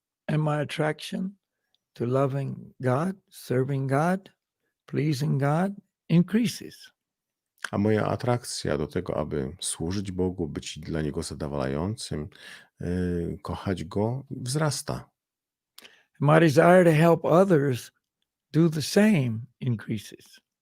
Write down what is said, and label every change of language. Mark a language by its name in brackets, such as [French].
[English] And my attraction to loving God, serving God, pleasing God increases. [Polish] A moja atrakcja do tego, aby służyć Bogu, być dla Niego zadowalającym, kochać Go, wzrasta. [English] My desire to help others do the same increases.